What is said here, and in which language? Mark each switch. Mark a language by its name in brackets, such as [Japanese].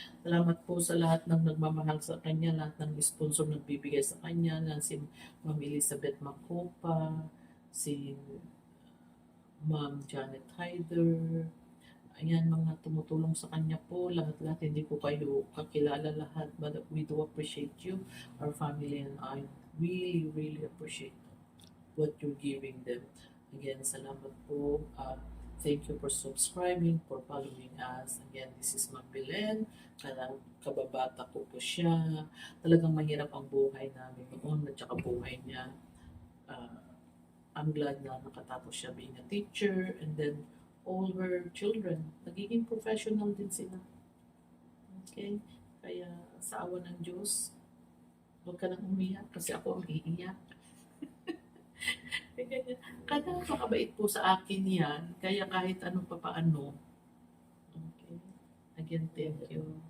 [Filipino] Salamat po sa lahat ng nagmamahal sa kanya, lahat ng sponsor nagbibigay sa kanya, si Ma'am Elizabeth Macopa, si Ma'am Janet Hyder, ayan, mga tumutulong sa kanya po, lahat-lahat, hindi ko kayo kakilala lahat, [English] but we do appreciate you, our family and I really, really appreciate what you're giving them. [Filipino] Again, salamat po. [English] Thank you for subscribing, for following us. Again, this is Ma'am Belen. [Filipino] Kababata ko po siya. Talagang mahirap ang buhay namin noon at saka buhay niya. [English] I'm glad [Filipino] na nakatapos siya [English] being a teacher, and then all her children, [Filipino] nagiging professional din sila. [English] Okay? [Filipino] Kaya sa awa ng Diyos, huwag ka nang umiyak kasi ako ang iiyak. Kaya makabait po sa akin yan. Kaya kahit anong papaano. [English] Okay? Again, thank you.